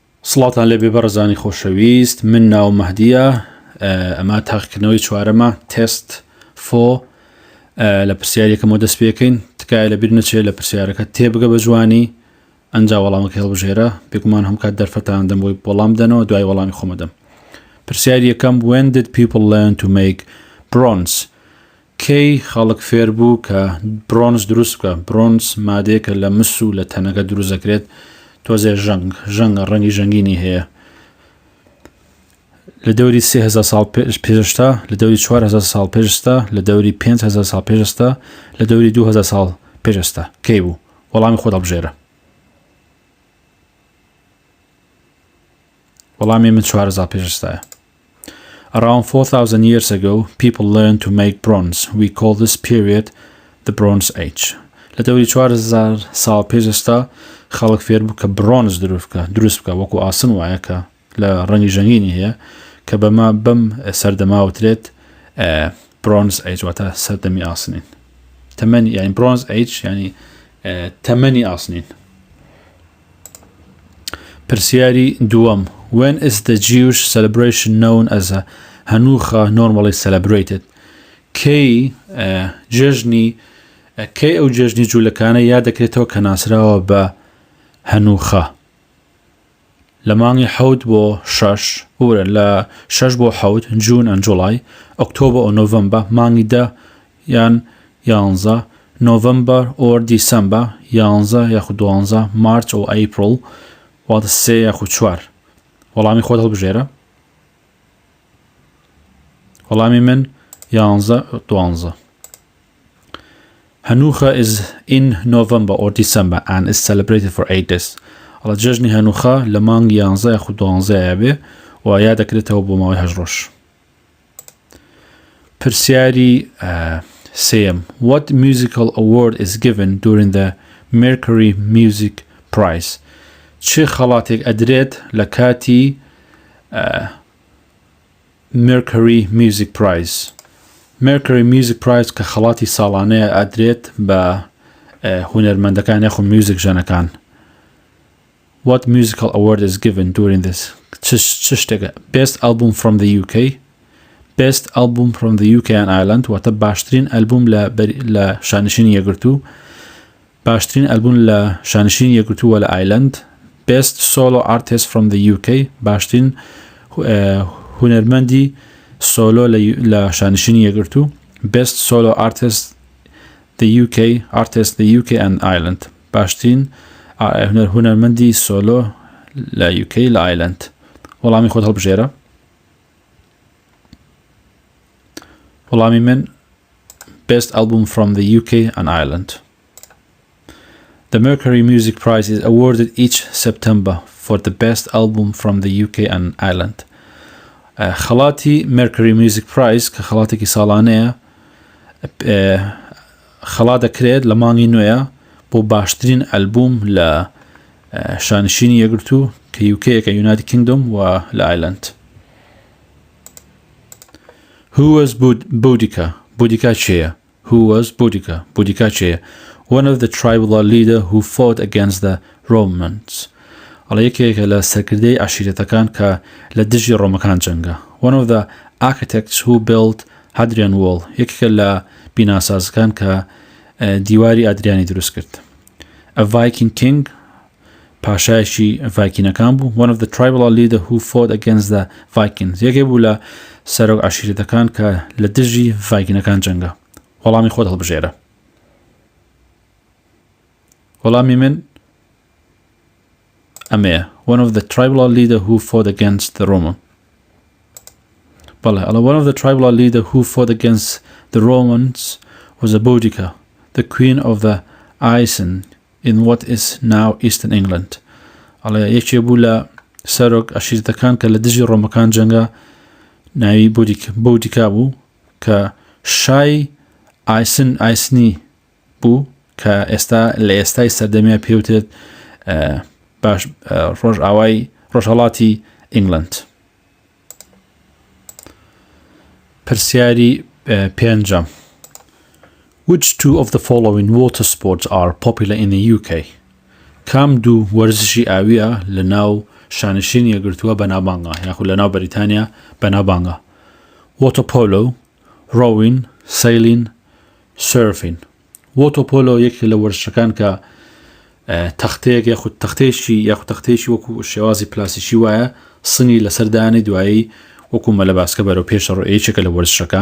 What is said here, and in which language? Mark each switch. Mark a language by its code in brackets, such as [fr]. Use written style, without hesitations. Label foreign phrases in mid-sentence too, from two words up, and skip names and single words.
[ckb] سڵاتان لێبێ بەڕێزانی خۆشەویست، من ناوم مەهدیە، ئەمە تاقیکردنەوەی چوارەمە [en] test four [ckb] لە پرسیارێکەمەوە دەست پێکەین، تکایە لەبیر نەچێت لە پرسیارەکە تێبگە بە جوانی ئەنجا وەڵامەکە هێڵبژێرە، بێگومان هەم کات دەرفەتان دەم بۆی وەڵام بدەنەوە، دوای وەڵامی خۆمە دەم. پرسیاری یەکەم: [en] When did people learn to make bronze؟ [ckb] کەی خەڵک فێر بوو کە برۆنز دروست بکە؟ برۆنز مادەیەکە لە مس و لە تەنەکە دروست دەکرێت، تۆزێ ژەنگە ڕەنگی ژەنگینی هەیە. لە دەوری 3000 ساڵ پێشتا، لە دەوری 4000 ساڵ پێشتا، لە دەوری 5000 ساڵ پێشتا، لە دەوری 2000 ساڵ پێشتا کەی بوو؟ وەڵامی خۆت هەڵبژێرە. وەڵامی من 4000 پێشتایە. [en] Around 4,000 years ago, people learned to make bronze. We call this period the Bronze Age. [ckb] لە دەوری 4000 ساڵ پێشتا خەڵک فێر بوو کە برۆنز دروست بکە، وەکو ئاسن وایە کە لە ڕەنگی ژەنگینی هەیە، کە بەما بەم سەردەماوترێت [en] Bronze Age, [ckb] واتە سەردەمی ئاسنین. تەمەنی یعنی [en] Bronze Age [ckb] یعنی تەمەنی ئاسنین. پرسیاری دووەم: [en] When is the Jewish celebration known as a Hanukkah normally celebrated؟ [ckb] کەی ئەو جێژنی جوولەکانە یاد دەکرێتەوە کە ناسراوە بە هەنوخە؟ لە مانگی 7 بۆ 6 لە 6 بۆ 7 [en] June and July, [ckb] ئۆکتۆبر و نۆڤەمبەر، مانگی 10 یان 11 [en] November or December, [ckb] 11 یاخود 12 مارچ و ئەیپڕڵ، واتە 3 یاخود 4. وەڵامی خۆت هەڵبژێرە. وەڵامی من 11-12. [en] Hanukkah is in November or December and is celebrated for 8 days. [ckb] ئەڵە جەژنی هەنوخە لە مانگی 11 یاخود 12 بێ و یا دەکرێتەوە بۆ ماوەی 8 ڕۆژ. پرسیاری سێم: [en] What musical award is given during the Mercury Music Prize؟ [ckb] چه خەڵاتێک ئەدرێت لە کاتی Mercury Music Prize؟ Mercury Music Prize کە خەڵاتی ساڵانەیە ئەدرێت بە هونەرمەندەکان یاخود میوزیک ژەنەکان. [en] What musical award is given during this؟ [ckb] چ شتێکە؟ [en] Best album from the UK، Best album from the UK and Ireland، [ckb] واتە باشترین ئەلبوم لە شانشینی یەکگرتوو، باشترین ئەلبوم لە شانشینی یەکگرتووە لە ئایلند. [en] Best solo artist from the UK، [ckb] باشترین هونەرمەندی سۆلۆ لە شانشینی یەکگرتوو. [en] Best solo artist the UK and Ireland، [ckb] باشترین هونەرمەندی سۆلۆ لە UK لە ئایلند. وەڵامی خۆت هەڵبژێرە. وەڵامی من [en] Best album from the UK and Ireland. The Mercury Music Prize is awarded each September for the best album from the UK and Ireland. [ckb] خەڵاتی Mercury Music Prize کە خەڵاتێکی ساڵانەیە خەڵات دەکرێت لە مانگی نوێیە بۆ باشترین ئەلبوم لە شانشینی یەکگرتوو کە UK کە United Kingdom و لە ئایلند. [en] Who was Boudica؟ [ckb] بودیکا چێیە؟ [en] Who was Boudica؟ [ckb] بودیکا چێیە؟ [en] One of the tribal leader who fought against the Romans. [ckb] ئەڵە یەکێکە لە سەرکردەی عەشیرەتەکان کە لە دژی ڕۆمەکان جەنگە. [en] One of the architects who built Hadrian Wall. [ckb] یەکێکە لە بیناسازەکان کە دیواری ئادریانی دروست کرد. [en] A Viking king، [ckb] پاشایەکی ڤایکینەکان بوو. [en] One of the tribal leader who fought against the Vikings. [ckb] یەکێک بوو لە سەرۆک عەشیرەتەکان کە لە دژی ڤایکینەکان جەنگە. وەڵامی خۆت هەڵبژێرە. وەڵامی من ئەمەیە. [en] One of the tribal leader who fought against the Roman. بەڵێ، one of the tribal leader who fought against the Romans was a Boudica, the queen of the Icen in what is now Eastern England. [ckb] یەکێ بوو لە سەرۆک عەشیرەتەکان کە لە دژی ڕۆمەکان جەنگە، ناوی بودیکا بوو کە شای ئایسنی بوو کە ئێستا لە ئێستای سەردەمیە پێوتێت ڕۆژهەڵاتی ئینگلند. پرسیاری پێنجەم: [en] Which two of the following water sports are popular in the UK؟ [ckb] کام دوو وەرزشی ئاویە لە ناو شانشینی گرتووە بەناوبانگە یاخود لەناو بەریتانیا بەناوبانگە. [en] water polo, rowing, sailing, surfing. [ckb] وۆتۆپۆلۆ یەکێک لە وەرزشەکان کە تەختەیەک یاخود تەختەیەکی وەکو شێوازی پلاسیکی وایە سنی لەسەردانی دوایی وەکو مەلە باسکە بەرەو پێشە یەکێکە لە وەرزشەکان.